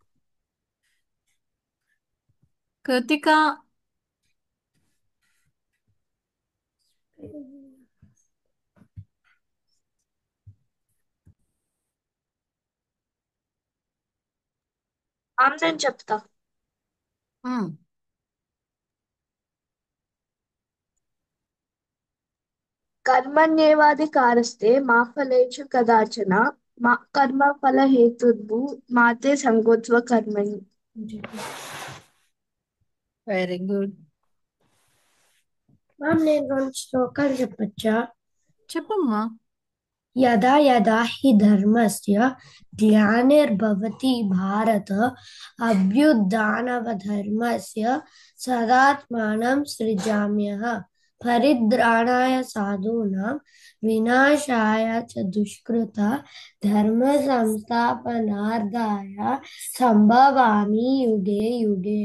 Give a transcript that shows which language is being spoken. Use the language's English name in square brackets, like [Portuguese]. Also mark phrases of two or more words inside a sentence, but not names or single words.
[Telugu] కృతిక. నేను చెప్తా. [Sanskrit] कर्मण्येवाधिकारस्ते मा फलेषु कदाचन मा कर्मफलहेतुर्भुः मा ते संगोऽस्त्व कर्मणि. [English] very good. [Telugu] మ్యామ్ నేను 2 శ్లోకాలు చెప్పచ్చా? చెప్పమ్మా. [Sanskrit] యదా యదా హి ధర్మస్య గ్లానిర్భవతి భారత అభ్యుత్థానమధర్మస్య తదాత్మానం సృజామ్యహం పరిత్రాణాయ సాధూనాం వినాశాయ చ దుష్కృతాః ధర్మ సంస్థాపనార్థాయ సంభవామి యుగే యుగే.